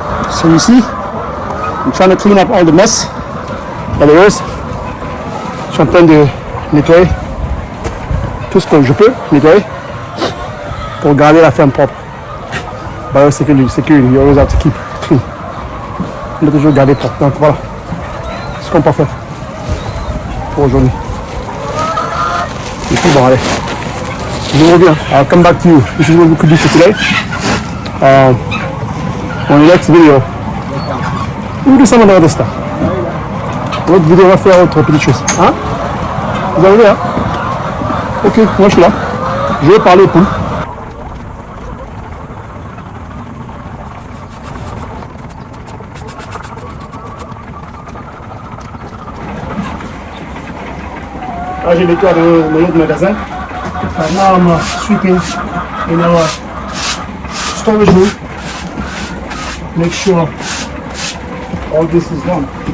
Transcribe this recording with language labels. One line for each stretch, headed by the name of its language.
English: So you see, I'm trying to clean up all the mess that there is.
French: Je suis en train de nettoyer tout ce que je peux nettoyer pour garder la ferme propre.
English: Biosecurity, you always have to keep clean.
French: On doit toujours garder propre. Donc voilà ce qu'on peut faire pour aujourd'hui. Et puis bon, allez, je reviens.
English: I'll come back to you. This is what we could do for today. On the next video, we'll do some of the other stuff.
French: L'autre vidéo, on va faire autre petite chose. Hein? Vous arrivez, hein? Ok, moi je suis là. Je vais parler aux poules. Là, j'ai nettoyé dans l'autre magasin.
English: Now I'm sweeping in our storage room. Make sure all this is done.